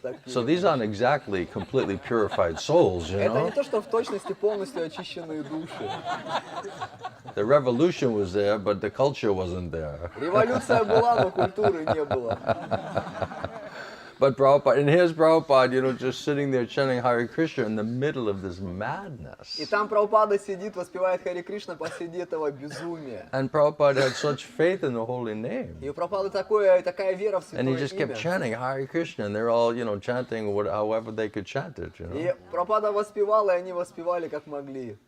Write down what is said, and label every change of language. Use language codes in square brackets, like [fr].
[ru] Так. [en] So these aren't exactly completely purified souls, [ru] Это не то, что в точности полностью очищенные души. [en] The revolution was there, but the culture wasn't there. [ru] Революция была, но культуры не было. [en] But Prabhupada, and here's Prabhupada, just sitting there chanting Hare Krishna in the middle of this madness. [ru] И там Прабхупада сидит, воспевает Харе Кришна посреди этого безумия. [en] And Prabhupada had such faith in the holy name. [ru] И у Прабхупады такая вера в святое [en] And he just kept [ru] имя. [en] chanting Hare Krishna, and they're all, chanting however they could chant it, [ru] И Прабхупада воспевал, и они воспевали как могли.